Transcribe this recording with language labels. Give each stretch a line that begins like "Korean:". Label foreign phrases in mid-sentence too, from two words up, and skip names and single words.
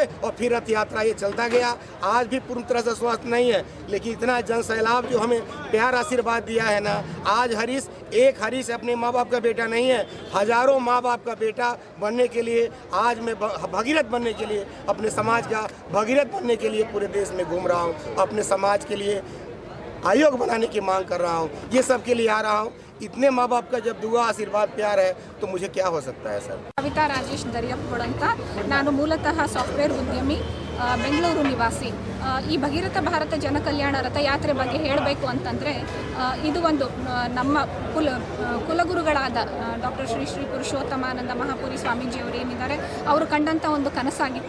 Hindi: और फिर रथ यात्रा ये चलता गया। आज भी पूर्ण तरह से स्वस्थ नहीं है, लेकिन इतना जन सैलाब जो हमें प्यार आशीर्वाद दिया है ना, आज हरीश अपने माँ बाप का बेटा नहीं है, हजारों माँ बाप का बेटा बनने के लिए आज मैं भगीरथ बनने के लिए, अपने समाज का भगीरथ बनने के लिए पूरे देश में घूम रहा हूँ। अपने समाज के लिए आयोग बनाने की मांग कर रहा हूँ, ये सब के लिए आ रहा हूँ। इतने माँ बाप का जब दुआ आशीर्वाद प्यार है तो मुझे क्या हो सकता है सर।
Kannada: कविता राजेश दरियप्पोड ಅಂತ ನಾನು ಮೂಲತಃ ಸಾಫ್ಟ್ವೇರ್ ಉದ್ಯಮಿ, ಬೆಂಗಳೂರು ನಿವಾಸಿ। ಈ ಭಗೀರಥ ಭಾರತ ಜನಕಲ್ಯಾಣ ರಥಯಾತ್ರೆ ಬಗ್ಗೆ ಹೇಳಬೇಕು ಅಂತಂದರೆ, ಇದು ಒಂದು ನಮ್ಮ ಕುಲಗುರುಗಳಾದ ಡಾಕ್ಟರ್ ಶ್ರೀ ಪುರುಷೋತ್ತಮಾನಂದ ಮಹಾಪುರಿ ಸ್ವಾಮೀಜಿಯವರು ಏನಿದ್ದಾರೆ ಅವರು ಕಂಡಂಥ ಒಂದು ಕನಸಾಗಿತ್ತು।